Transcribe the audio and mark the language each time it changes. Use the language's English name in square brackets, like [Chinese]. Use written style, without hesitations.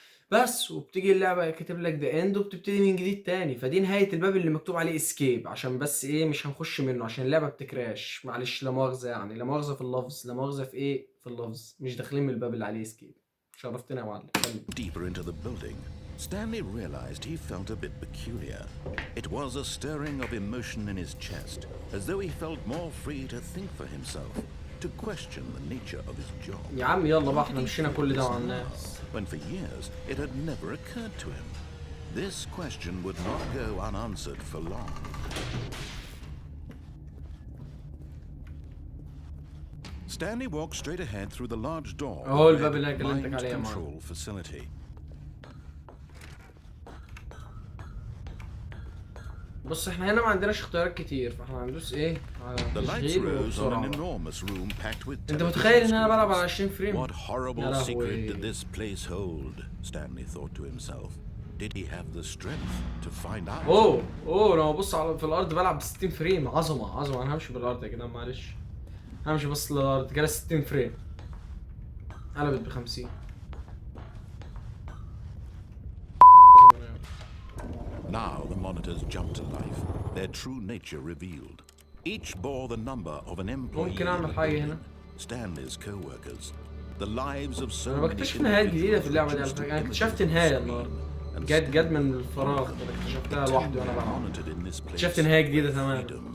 [Arabic] بس وبتيجي اللعبه كاتب لك ذا اند، وبتبتدي من جديد تاني. فدي نهايه الباب اللي مكتوب عليه اسكيب، عشان بس ايه مش هنخش منه عشان اللعبه بتكراش، معلش لا مؤاخذه يعني، لا مؤاخذه في اللفظ، لا مؤاخذه في ايه في اللفظ، مش داخلين من الباب اللي عليه اسكيب. شرفتنا يا معلم. [English] Deeper into the building, Stanley realized he felt a bit peculiar. It was a stirring of emotion in his chest, as though he felt more free to think for himself, to question the nature of his job. [Arabic] يا عم يلا بقى، احنا مشينا كل ده مع الناس. [English] When for years it had never occurred to him. This question would not go unanswered for long. Stanley walked straight ahead through the large door of the mind control facility. [Arabic] بص احنا هنا ما عندناش اختيارات كتير، فاحنا هندوس ايه [English] The lights rose on an enormous room packed with. [Arabic] انت متخيل ان انا بلعب على 20 فريم؟ [English] What horrible secret did this place hold? Stanley thought to himself. Did he have the strength to find out? [Arabic] اوه لو بص على في الارض بلعب ب 60 فريم، عظمه. انا همشي بالارض يا جدعان معلش، همشي بس للارض كده 60 فريم، قلبت ب 50. [English] Now the monitors jumped to life, their true nature revealed. Each bore the number of an employee. [Arabic] ممكن اعمل حاجه هنا. [English] Stanley's co-workers, the lives of so [Arabic] انا بكتشف نهايات جديده في اللعبه دي على فكره. انا اكتشفت نهايه النهارده، جت من الفراغ، انا اكتشفتها لوحدي وانا بلعب. اكتشفت نهايه جديده تماما.